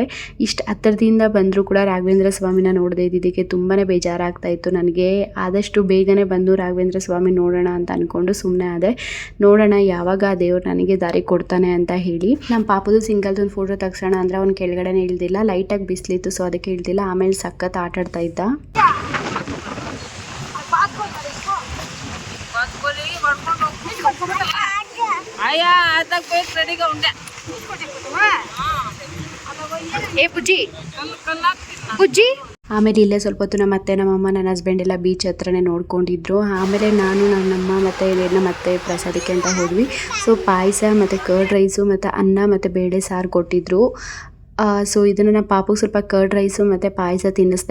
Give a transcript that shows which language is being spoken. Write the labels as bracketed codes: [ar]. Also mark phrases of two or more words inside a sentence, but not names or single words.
[kn] ಇಷ್ಟು ಹತ್ತಿರದಿಂದ ಬಂದರೂ ಕೂಡ ರಾಘವೇಂದ್ರ ಸ್ವಾಮಿನ ನೋಡದೆ ಇದ್ದಿದ್ದಕ್ಕೆ ತುಂಬಾ ಬೇಜಾರಾಗ್ತಾ ಇತ್ತು ನನಗೆ. ಆದಷ್ಟು ಬೇಗನೆ ಬಂದು ರಾಘವೇಂದ್ರ ಸ್ವಾಮಿ ನೋಡೋಣ ಅಂತ ಅಂದ್ಕೊಂಡು ಸುಮ್ಮನೆ ಆದೆ. ನೋಡೋಣ ಯಾವಾಗ ದೇವ್ರು ನನಗೆ ದಾರಿ ಕೊಡ್ತಾನೆ ಅಂತ ಹೇಳಿ. ನಮ್ಮ ಪಾಪದು ಸಿಂಗಲ್ದು ಒಂದು ಫೋಟೋ ತೆಗ್ಸೋಣ ಅಂದರೆ ಅವ್ನು ಕೆಳಗಡೆನೇ ಇಳ್ದಿಲ್ಲ. ಲೈಟಾಗಿ ಬಿಸಿಲಿತ್ತು, ಸೊ ಅದಕ್ಕೆ ಇಳ್ದಿಲ್ಲ. ಆಮೇಲೆ ಸಖತ್ ಆಟಾಡ್ತಾ ಇದ್ದ. [te] ఏ బుజ్జి బుజ్జి [kn] ಆಮೇಲೆ ಇಲ್ಲೇ ಸ್ವಲ್ಪ ಹೊತ್ತು ನಮ್ಮ ಅತ್ತೆ, ನಮ್ಮಮ್ಮ, ನನ್ನ ಹಸ್ಬೆಂಡ್ ಎಲ್ಲ ಬೀಚ್ ಹತ್ರನೇ ನೋಡ್ಕೊಂಡಿದ್ರು. ಆಮೇಲೆ ನಾನು ನಮ್ಮಮ್ಮ ಮತ್ತು ನಮ್ಮ ಅತ್ತೆ ಪ್ರಸಾದಕ್ಕೆ ಅಂತ ಹೋದ್ವಿ. ಸೊ ಪಾಯಸ ಮತ್ತು [en] curd rice [kn] ಮತ್ತು ಅನ್ನ ಮತ್ತು ಬೇಳೆ ಸಾರು ಕೊಟ್ಟಿದ್ರು. ಸೊ ಇದನ್ನು ನಮ್ಮ ಪಾಪುಗೆ ಸ್ವಲ್ಪ [en] curd rice [kn] ಮತ್ತು ಪಾಯಸ ತಿನ್ನಿಸ್ದೆ.